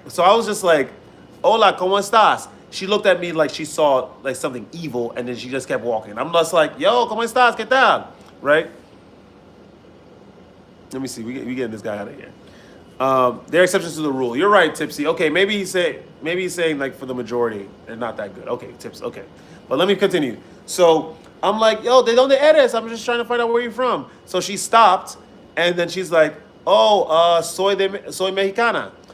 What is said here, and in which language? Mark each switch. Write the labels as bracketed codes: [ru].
[en] So I was just like, [es] "Hola, cómo estás?" [en] She looked at me like she saw like something evil, and then she just kept walking. I'm just like, [es] "Yo, cómo estás? ¿Qué tal?" [en] Right? Let me see. We getting this guy out of here. There are exceptions to the rule. You're right, Tipsy. Okay, maybe he's saying like for the majority, they're not that good. Okay, Tips. Okay, but let me continue. So I'm like, yo, [es] ¿de dónde eres? [en] I'm just trying to find out where you're from. So she stopped, and then she's like, oh, [es] soy mexicana.